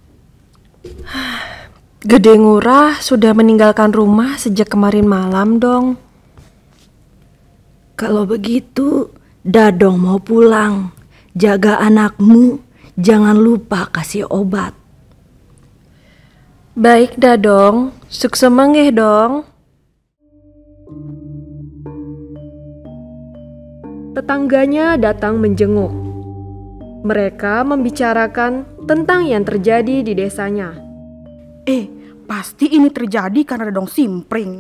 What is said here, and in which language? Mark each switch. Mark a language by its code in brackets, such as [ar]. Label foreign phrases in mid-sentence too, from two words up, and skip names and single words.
[id] Gedeh Ngurah sudah meninggalkan rumah sejak kemarin malam, Dong. Kalau begitu, Dadong mau pulang. Jaga anakmu, jangan lupa kasih obat. Baik, Dadong. Sukses manggih, Dong. Tetangganya datang menjenguk. Mereka membicarakan tentang yang terjadi di desanya. Pasti ini terjadi karena Dadong Simpring.